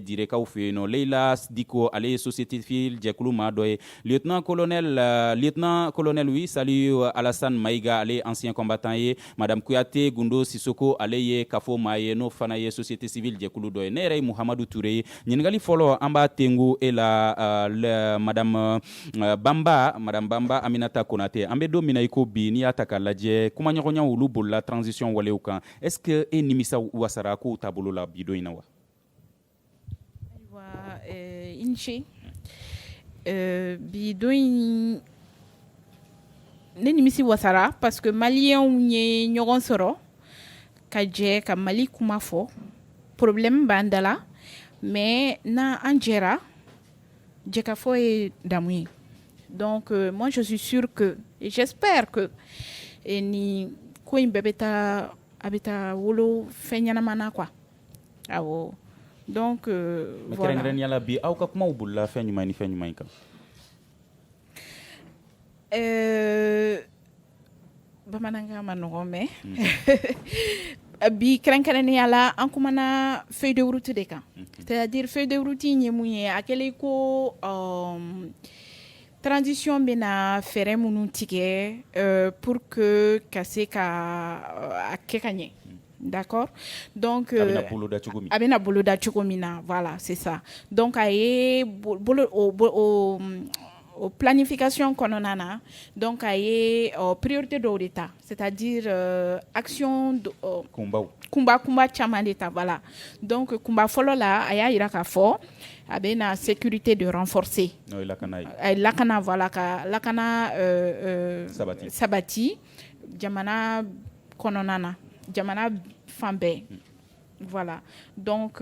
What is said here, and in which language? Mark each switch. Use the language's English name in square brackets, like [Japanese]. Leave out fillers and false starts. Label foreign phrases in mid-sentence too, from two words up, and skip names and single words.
[Bambara] direkaw fɛ yen nɔ Leila Diko ale ye [French] société civile [Bambara] jɛkulu maa dɔ ye [French] lieutenant colonel oui salut [Bambara] Alassane Maïga ale [French] ancien combattant [Bambara] ye madame Kouyaté Gundo Sissoko ale ye kafo maa ye n'o fana ye [French] société civile [Bambara] jɛkulu dɔ ye ne yɛrɛ ye Muhammadu Touré ye ɲininkali fɔlɔ an b'a tengu e la madame Bamba Aminata Konate an bɛ don min na i ko bi n'i y'a ta k'a lajɛ kumaɲɔgɔnyaw olu bolila transition walew kan [French] est-ce que [Bambara] e nimisa wasara kow taabolo la bi don in na wa Inche bi don in ne nimisi wasara [French] parce que [Bambara] Maliens ye ɲɔgɔn sɔrɔ ka jɛ ka Mali kuma fɔ problème b'an da la mais na an jɛra jɛkafɔ ye damu ye [French] donc moi je suis sûre que et j'espère que [Bambara] ni ko in bɛɛ bɛ taa wolo fɛn ɲɛnama na quoi awɔ [French] donc voilà [Bambara] kɛrɛnkɛrɛnnenya la bi aw ka kumaw bolila fɛn ɲuman ni fɛn ɲuman kan bamanankan ma nɔgɔn mais bi kɛrɛnkɛrɛnnenya la an kumana [French] feuille de route [Bambara] de kan [French] c'est-à-dire feuille de route [Bambara] ye mun ye a kɛlen ko transition bɛna fɛɛrɛ minnu tigɛ [French] pour que [Bambara] ka se ka a kɛ ka ɲɛ [French] d'accord donc [Bambara] a bɛna boloda cogo min na [French] voilà c'est ça donc [Bambara] a ye o planification kɔnɔna na donc a ye priorité dɔw de ta [French] c'est-à-dire action [Bambara] kunba caman de ta [French] voilà donc [Bambara] kunba fɔlɔ la a y'a yira k'a fɔ a bɛna [French] sécurité de renforcer [Bambara] lakana voilà ka lakana sabati jamana kɔnɔna na jamana fan bɛɛ [French] voilà donc